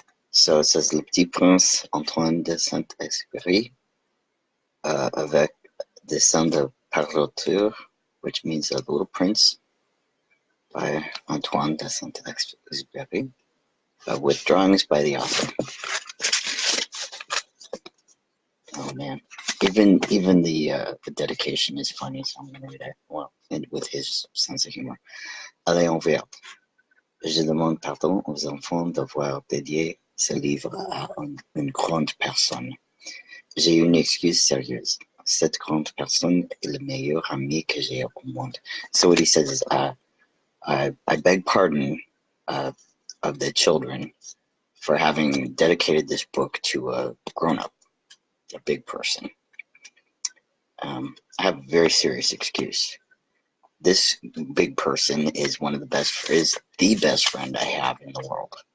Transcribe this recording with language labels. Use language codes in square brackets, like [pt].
[en] So it says Le Petit Prince Antoine de Saint-Exupéry, [fr] avec Dessin de Parloteur, [en] which means The Little Prince, by Antoine de Saint-Exupéry, with drawings by the author. Oh man, even the dedication is funny, so I'm gonna read it. Well, and with his sense of humor. [fr] Allez, on verra. Je demande pardon aux enfants d'avoir dédié ce livre à une grande personne. J'ai une excuse sérieuse. Cette grande personne est le meilleur ami que j'ai au monde. [en] So what he says is, I beg pardon of the children for having dedicated this book to a grown-up, a big person. I have a very serious excuse. This big person is the best friend I have in the world.